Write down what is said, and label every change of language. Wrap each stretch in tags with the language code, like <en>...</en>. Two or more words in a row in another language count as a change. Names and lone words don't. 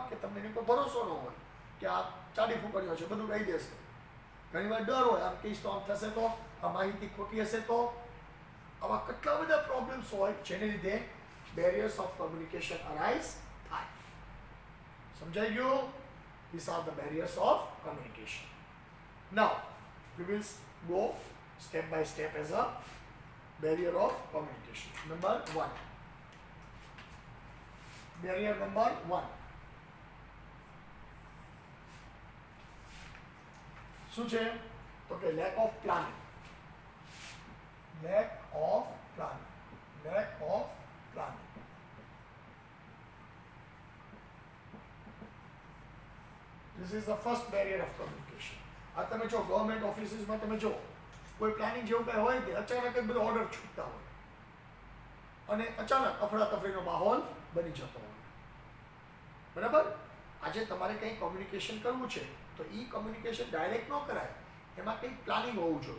<gu>કે તમને એની કોઈ ભરોસો ન હોય કે આ ચાડી ફૂકણીઓ છે, બધું કહી દેશે. ઘણીવાર ડર હોય, આમ કહીશ તો આમ થશે, તો આ માહિતી ખોટી હશે તો. આવા કેટલા બધા પ્રોબ્લેમ્સ હોય જેને લીધે</gu> <en>barriers of communication</en> <gu>અરાઇઝ થાય. સમજાઈ ગયું?</gu> <en>These are the barriers of communication. Now, we will go step by step as a barrier of communication. Number 1. Barrier number 1.</en> <gu>શું છે? તો કે</gu> <en>lack of planning. Lack of planning. This is the first barrier of communication.</en> <gu>આ તમે જો</gu> <en>government officesમાં</en> <gu>તમે જો કોઈ પ્લાનિંગ જેવું કંઈ હોય તે અચાનક જ બધો ઓર્ડર છૂટતા હોય અને અચાનક અફડાતફડીનો માહોલ બની જતો હોય. બરાબર? આજે તમારે કંઈ કોમ્યુનિકેશન કરવું છે તો એ</gu> <en>communication direct</en> <gu>ન કરાય, એમાં કંઈક પ્લાનિંગ હોવું જોઈએ.</gu>